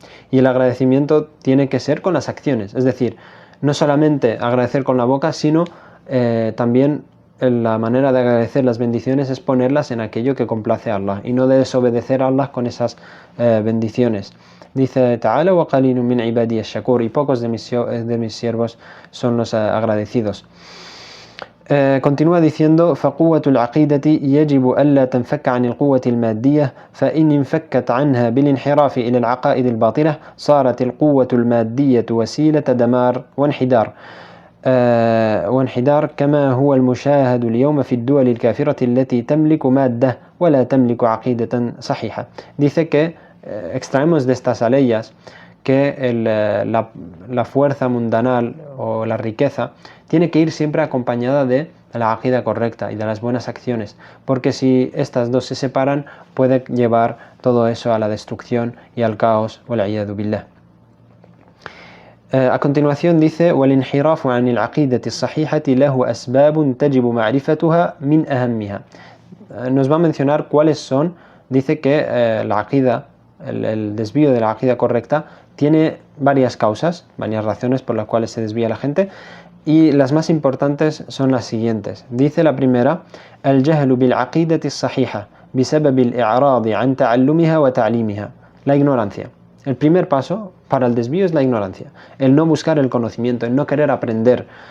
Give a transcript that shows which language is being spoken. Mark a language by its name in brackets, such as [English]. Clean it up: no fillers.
[Spanish] Y el agradecimiento tiene que ser con las acciones, es decir, no solamente agradecer con la boca, sino también la manera de agradecer las bendiciones es ponerlas en aquello que complace a Allah y no desobedecer a Allah con esas bendiciones. Dice Ta'ala: [Arabic] وَقَلِيلٌ مِّنْ عِبَادِيَ الشَّكُورِ, [Spanish] y pocos de mis siervos son los agradecidos. Continúa diciendo: [Arabic] فقوة العقيدة يجب ألا تنفك عن القوة المادية فإن انفكت عنها بالانحراف إلى العقائد الباطلة صارت القوة المادية وسيلة دمار وانحدار كما هو المشاهد اليوم في الدول الكافرة التي تملك مادة ولا تملك عقيدة صحيحة. [Spanish] Dice que extraemos de estas aleyas que la fuerza mundanal o la riqueza tiene que ir siempre acompañada de la aqida correcta y de las buenas acciones, porque si estas dos se separan puede llevar todo eso a la destrucción y al caos. [Arabic] Wal-'iyadhu billah. [Spanish] A continuación dice: [Arabic] وَالْإِنْحِرَافُ عَنِ الْعَقِيدَةِ الصَّحِيحَةِ لَهُ أَسْبَابٌ تَجِبُ مَعْرِفَتُهَا مِنْ أَهَمِّهَا. [Spanish] Nos va a mencionar cuáles son. Dice que la aqida, el desvío de la aqida correcta, tiene varias causas, varias razones por las cuales se desvía la gente, y las más importantes son las siguientes. Dice la primera: [Arabic] الجهل بالعقيدة الصحيحة بسبب الإعراض عن تعلمها وتعليمها. [Spanish] La ignorancia. El primer paso para el desvío es la ignorancia, el no buscar el conocimiento, el no querer aprender.